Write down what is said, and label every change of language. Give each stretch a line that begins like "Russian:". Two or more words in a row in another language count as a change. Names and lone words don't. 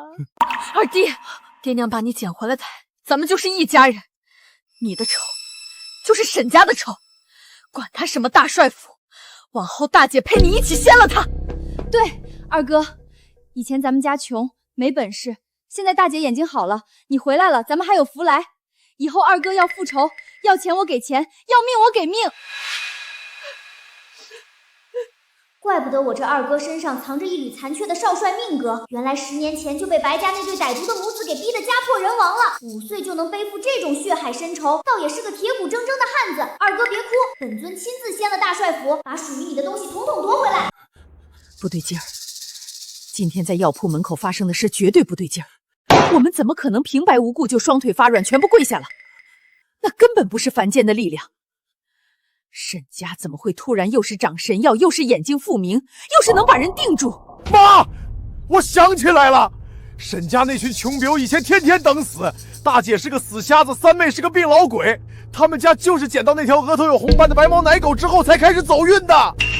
Chinese: 二弟，爹娘把你撿回來的，咱們就是一家人。你的仇就是沈家的仇，管他什麼大帥府，往後大姐陪你一起掀了他。对，二哥，以前咱們家窮沒本事，現在大姐眼睛好了，你回來了，咱們還有福來。以後二哥要復仇，要錢我給錢，要命我給命。怪不得我這二哥身上藏着一縷殘缺的少帥命格，原來10年前就被白家那對歹毒的母子給逼得家破人亡了。5歲就能背負這種血海深仇，倒也是個鐵骨錚錚的漢子。二哥別哭，本尊親自掀了大帥府，把屬於你的東西統統奪回來。不對勁兒，今天在藥鋪門口發生的事絕對不對勁兒。我們怎麼可能平白無故就雙腿發軟全部跪下了？那根本不是凡間的力量。沈家怎麼會突然又是長神藥，又是眼睛復明，又是能把人定住？媽，我想起來了，沈家那群窮婊以前天天等死，大姐是個死瞎子，三妹是個病老鬼，他們家就是撿到那條額頭有紅斑的白毛奶狗之後才開始走運的。